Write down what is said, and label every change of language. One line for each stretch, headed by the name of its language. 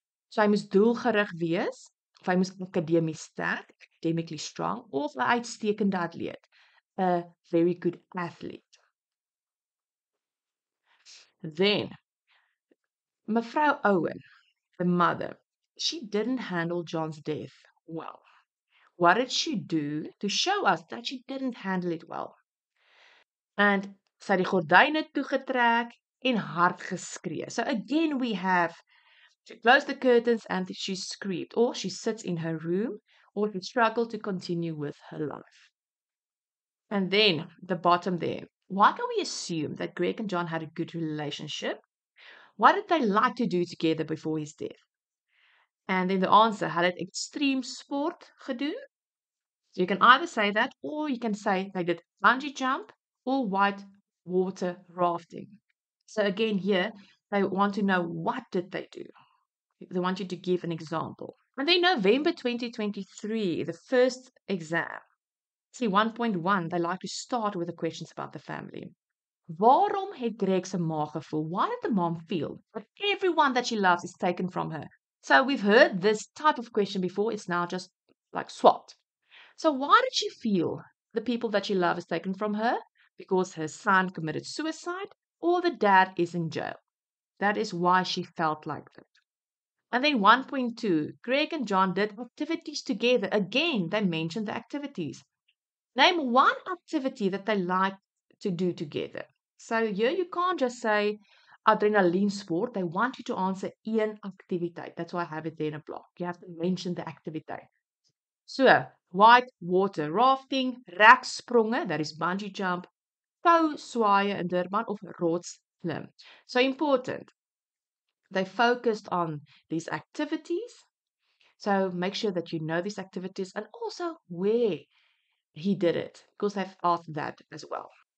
Afrikaans: So hy moes doelgerig wees, of hy moes akademies sterk,
English: academically strong,
Afrikaans: of 'n uitstekende atleet,
English: a very good athlete. Then, Mevrou Owen, the mother, she didn't handle John's death Well, what did she do to show us that she didn't handle it well?
Afrikaans: And sy het die gordyne toegetrek en hard geskree.
English: So again we have she closed the curtains and she screamed, or she sits in her room, or she struggled to continue with her life. And then the bottom there. Why can we assume that Greg and John had a good relationship? What did they like to do together before his death? And then the answer,
Afrikaans: hulle het extreme sport gedoen.
English: So you can either say that, or you can say they did bungee jump or white water rafting. So again here, they want to know what did they do. They want you to give an example. And then November 2023, the first exam. See, 1.1, they like to start with the questions about the family.
Afrikaans: Waarom het Greg se ma gevoel?
English: Why did the mom feel that everyone that she loves is taken from her? So we've heard this type of question before. It's now just like swapped. So why did she feel the people that she loves is taken from her? Because her son committed suicide or the dad is in jail. That is why she felt like that. And then 1.2, Greg and John did activities together. Again, they mentioned the activities. Name one activity that they like to do together. So here you can't just say adrenaline sport. They want you to answer
Dutch: een activiteit.
English: That's why I have it there in a block. You have to mention the activiteit. So, white water rafting, rekspronge, that is bungee jump,
Afrikaans: tou swaaie in Durban of rotsklim.
English: So important. They focused on these activities. So make sure that you know these activities and also where he did it, because they've asked that as well.